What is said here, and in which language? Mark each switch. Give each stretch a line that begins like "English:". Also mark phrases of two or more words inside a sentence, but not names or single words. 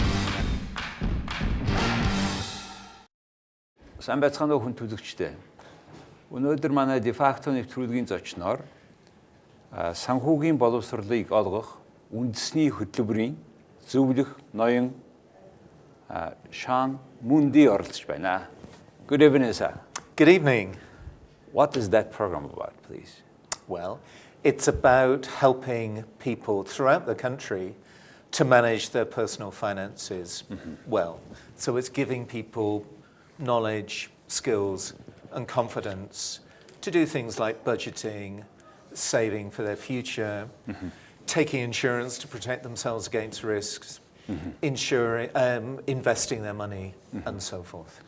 Mongolian: Сайн байцгаана уу хүн төлөгчтэй. Өнөөдөр манай дефакто нэвтрүүлгийн зочноор санхүүгийн боловсролыг олгох Үндэсний хөтөлбөрийн зөвлөх ноён Shaun Mundy оролцож байна.
English: Good evening, sir. Good evening. What is that program about, please? Well, it's about helping people throughout the country to manage their personal finances well. So it's giving people knowledge, skills, and confidence to do things like budgeting, saving for their future, taking insurance to protect themselves against risks, investing their money, and so forth.